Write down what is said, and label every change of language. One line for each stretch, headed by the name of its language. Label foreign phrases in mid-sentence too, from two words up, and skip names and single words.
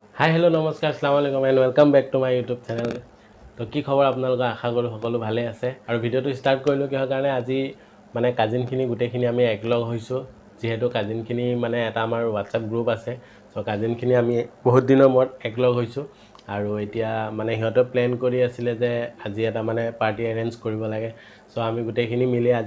English: hi hello नमस्कार
Arabic: السلام عليكم
English: and welcome back to my YouTube channel.
Assamese: तो কি খবৰ আপোনালোকৰ আশা কৰোঁ সকলো ভালে আছে আৰু ভিডিঅ'টো ষ্টাৰ্ট কৰিলোঁ কিহৰ কাৰণে আজি মানে কাজিনখিনি গোটেইখিনি আমি একলগ হৈছোঁ যেহেতু কাজিনখিনি মানে এটা আমাৰ হোৱাটছআপ গ্ৰুপ আছে সো কাজিনখিনি আমি বহুত দিনৰ মূৰত একলগ হৈছোঁ আৰু এতিয়া মানে সিহঁতে প্ল্যান কৰি আছিল যে আজি এটা মানে পাৰ্টি এৰেঞ্জ কৰিব লাগে সো আমি গোটেইখিনি মিলি আজি